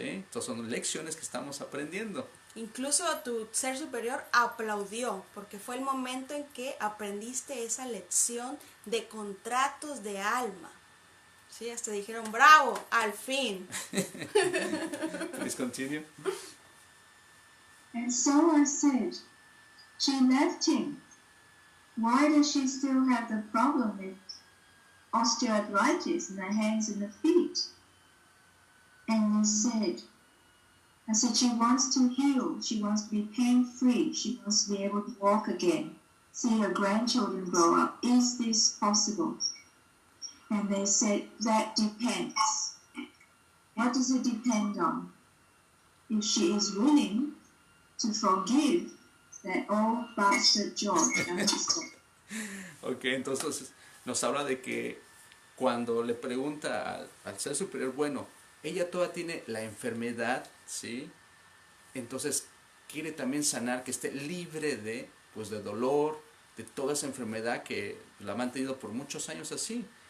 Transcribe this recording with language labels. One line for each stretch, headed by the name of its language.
Spanish: Entonces son lecciones que estamos aprendiendo. Incluso tu ser superior aplaudió, porque fue el momento en que aprendiste esa lección de contratos de alma. Sí, hasta dijeron, bravo, al fin.
English: Please continue. And so I said, she left him. Why does she still have the problem with osteoarthritis in her hands and her feet? And they said, I said, she wants to heal. She wants to be pain-free. She wants to be able to walk again, see her grandchildren grow up. Is this possible? And they said, that depends. What does it depend on? If she is willing to forgive that old bastard George.
Spanish: Ok, entonces nos habla de que cuando le pregunta al ser superior, bueno, ella todavía tiene la enfermedad, ¿sí? Entonces quiere también sanar, que esté libre de, pues, de dolor, de toda esa enfermedad que la ha mantenido por muchos años así.